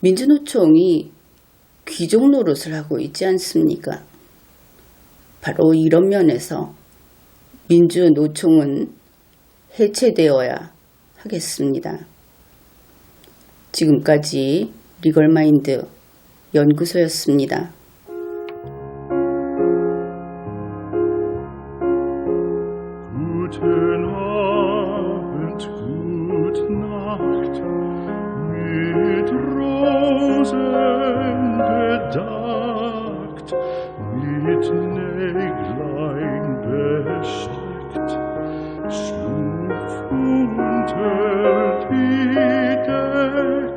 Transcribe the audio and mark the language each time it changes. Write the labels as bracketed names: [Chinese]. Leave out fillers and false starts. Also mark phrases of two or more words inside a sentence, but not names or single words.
[Korean] 민주노총이 귀족 노릇을 하고 있지 않습니까? 바로 이런 면에서 민주노총은 해체되어야 하겠습니다. 지금까지 리걸마인드 연구소였습니다. [German] Guten Abend, gute Nacht, mit Rosen bedeckt, mit Näglein besteckt, schlupf unter die Deck.